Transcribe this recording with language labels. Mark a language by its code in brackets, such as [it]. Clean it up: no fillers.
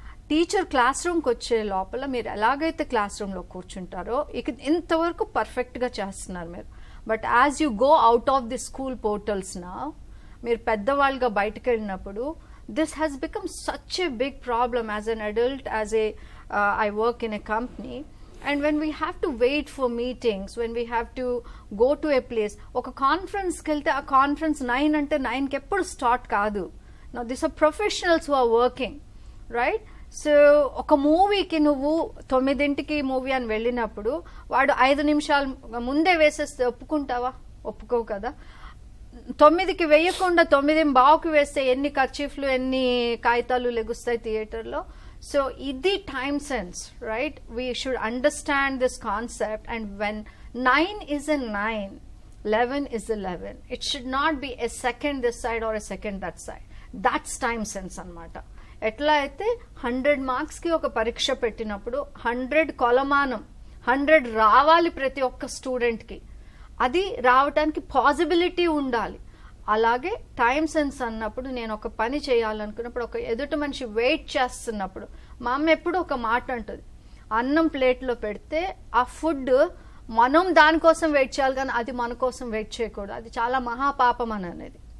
[te] Teacher class రూమ్కి వచ్చే లోపల మీరు ఎలాగైతే క్లాస్ రూమ్లో కూర్చుంటారో ఇంతవరకు పర్ఫెక్ట్గా చేస్తున్నారు మీరు. [en] but as you go out of the school portals నా, [te] మీరు పెద్దవాళ్ళుగా బయటకు వెళ్ళినప్పుడు [en] This has become such a big problem as an adult. As a I work in a company And when we have to wait for meetings, when we have to go to a place, [te] ఒక కాన్ఫరెన్స్కి వెళ్తే ఆ conference 9 అంటే 9కి ఎప్పుడు start కాదు. [en] Now these are professionals who are working, right? [te] So ఒక మూవీకి నువ్వు 9ంటికి మూవీ అని వెళ్ళినప్పుడు వాడు 5 నిమిషాలు ముందే వేసేస్తే ఒప్పుకుంటావా? ఒప్పుకోవు కదా. 9కి వేయకుండా 9:15కి వేస్తే ఎన్ని కర్చీఫ్లు ఎన్ని కాగితాలు లెగుస్తాయి థియేటర్లో. [en] So ఇది time sense, right? We should understand this concept. And when 9 is a 9, 11 is 11. It should not be a second this side or a second that side. That's time sense అన్నమాట. [te] ఎట్లా అయితే 100 మార్క్స్కి ఒక పరీక్ష పెట్టినప్పుడు 100 కొలమానం 100 రావాలి ప్రతి ఒక్క స్టూడెంట్కి, అది రావటానికి పాసిబిలిటీ ఉండాలి. అలాగే టైం సెన్స్ అన్నప్పుడు నేను ఒక పని చేయాలనుకున్నప్పుడు, ఒక ఎదుటి మనిషి వెయిట్ చేస్తున్నప్పుడు, మా అమ్మ ఎప్పుడు ఒక మాట అంటుంది, అన్నం ప్లేట్లో పెడితే ఆ ఫుడ్ మనం దానికోసం వెయిట్ చేయాలి కానీ అది మన కోసం వెయిట్ చేయకూడదు, అది చాలా మహాపాపం అని అనేది.